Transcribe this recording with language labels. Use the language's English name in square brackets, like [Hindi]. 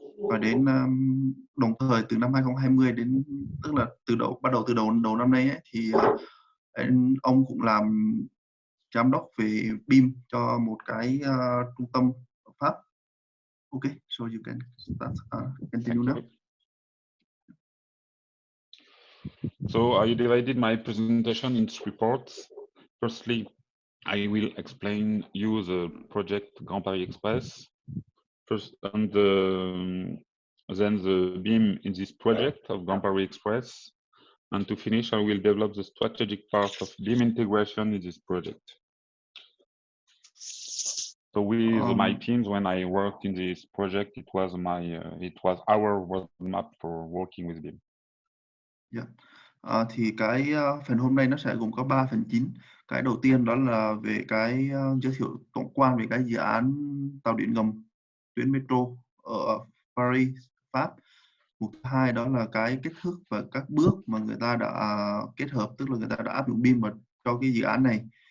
[Vietnamese] Và đến đồng thời từ năm 2020 đến tức là bắt đầu từ đầu năm nay ấy, thì ông cũng làm giám đốc về BIM cho một cái trung tâm ở Pháp. [English] Okay, so you can start, continue now. So I divided my presentation in 3 parts. Firstly, I will explain you the project Grand Paris Express. First, and then the BIM in this project of Grand Paris Express. And to finish, I will develop the strategic part of BIM integration in this project. So with my teams, when I worked in this project, it was our roadmap for working with BIM. Yeah. [Vietnamese] Thì cái phần hôm nay nó sẽ gồm có 3 phần chính. Cái đầu tiên đó là về cái giới thiệu tổng quan về cái dự án tàu điện ngầm tuyến metro ở Paris, Pháp. Mục thứ hai đó là cái kết thúc và các bước mà người ta đã kết hợp, tức là người ta đã áp dụng BIM vào cho cái dự án này.